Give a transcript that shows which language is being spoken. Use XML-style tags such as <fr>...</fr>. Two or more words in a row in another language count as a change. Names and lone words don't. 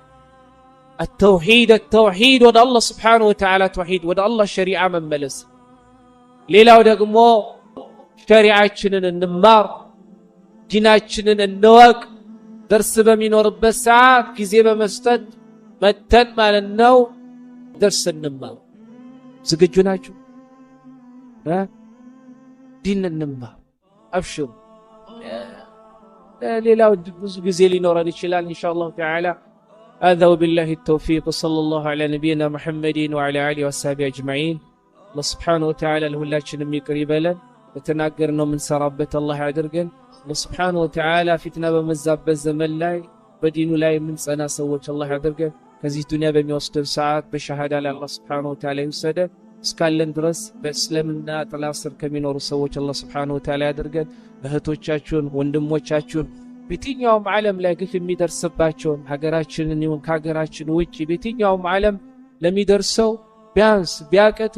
<am>التوحيد ወደ አላህ</am> <ar>سبحانه وتعالى</ar> <am>ተውሂድ ወደ አላህ ሸሪዓ መመለስ። ሌላው ደግሞ ሸሪዓችንን እንማር፣ ዲናችንን እንወቅ። درس በሚኖርበት ሰዓት ጊዜ በመስጠት መተን ማለት ነው درس እንማር። ዝግጁ ናችሁ? ዲን እንማር። አብሽሩ። ሌላው ብዙ ጊዜ ሊኖረን ይችላል</am> <ar>إن شاء الله تعالى። هذا وبالله التوفيق وصلى الله على نبينا محمد وعلى آله وصحبه أجمعين. الله سبحانه وتعالى</ar> <am>ለሁላችንም ይቅር ይበለን። በተናገርነው ምን ሰራበት አላህ ያድርገን።</am> <ar>الله سبحانه وتعالى فتنة</ar> <am>በመዛበት ዘመን ላይ በዲኑ ላይ ምን ጸና ሰዎች አላህ ያድርገን። ከዚህ ዱንያ በሚወስደን ሰዓት በሸሃዳ ላይ አላህ</am> <ar>سبحانه وتعالى</ar> <am>ይወሰደን። እስካለን ድረስ በእስልምና ጥላ ስር ከሚኖሩ ሰዎች አላህ</am> <ar>سبحانه وتعالى</ar> <am>ያድርገን። እህቶቻችሁን ወንድሞቻችሁን በየትኛውም ዓለም ላይ ግፍ የሚደርስባቸው ሀገራችንን ይሁን ከሀገራችን ውጪ በየትኛውም ዓለም ለሚደርሰው ቢያንስ ቢያቀት</am>